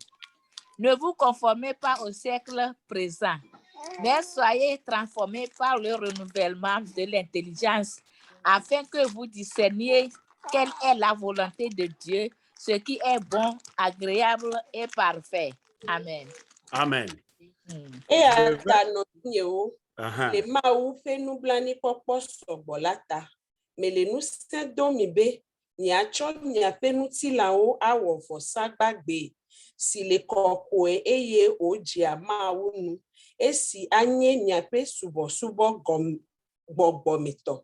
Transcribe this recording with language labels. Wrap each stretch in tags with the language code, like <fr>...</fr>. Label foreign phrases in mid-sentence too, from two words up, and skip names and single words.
<fr>Ne vous conformez pas au siècle présent, mais soyez transformés par le renouvellement de l'intelligence, afin que vous discerniez quelle est la volonté de Dieu, ce qui est bon, agréable et parfait. Amen. Amen. Et à nos nye o. Uh-huh.</fr> <ee>Le mawu fe nublani kpɔkpɔ sɔgbɔ la ta. Me le ŋusẽ dom mi be miatsɔ miaƒe ŋutilãwo awɔ vɔsagbagbe si le kɔkɔe eye wodzea Mawu nu. Esi anye miaƒe subɔsubɔ gbɔgbɔmetɔ.</ee>